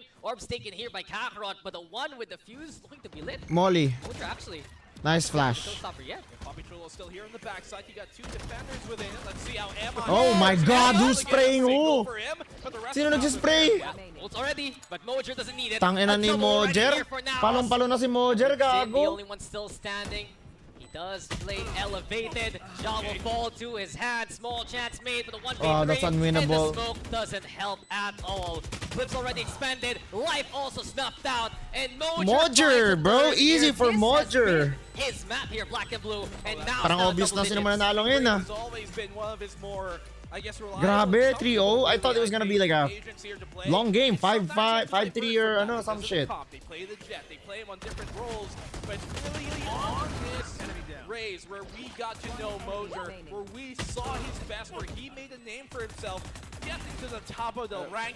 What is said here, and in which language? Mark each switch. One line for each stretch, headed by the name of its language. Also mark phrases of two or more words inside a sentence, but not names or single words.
English: Orb's taken here by Kakarot, but the one with the fuse looking to be lit. Molly. Mojer actually. Nice flash. Showstopper yet. Poppy Trullo still here on the backside. You got two defenders within it. Let's see how Emma. Oh my God, who's spraying who? For him, but the rest
Filipino: Sino
English: of the
Filipino: nag-spray?
English: Ult's already, but Mojer doesn't need it.
Filipino: Tangina ni Mojer. Palong-palo na si Mojer,
English: Sid, the gago. only one still standing. He does play elevated. Jaw will fall to his hand. Small chance made for the one Oh, that's unwinnable. And the smoke doesn't help at all. Clip's already expended. Life also snuffed out. And Mojer, bro. Easy for Mojer. His map here, black and blue. And now
Filipino: Parang obvious na sino man nanalo ngayon, ah.
English: He's always been one of his more, I guess, reliable.
Filipino: Grabe, 3-0.
English: I thought it was gonna be like a long game. 5-5, 5-3 or ano, some shit. They play the Jet, they play him on different roles, but really on this Raze, where we got to know Mojer, where we saw his best, where he made a name for himself, getting to the top of the ranked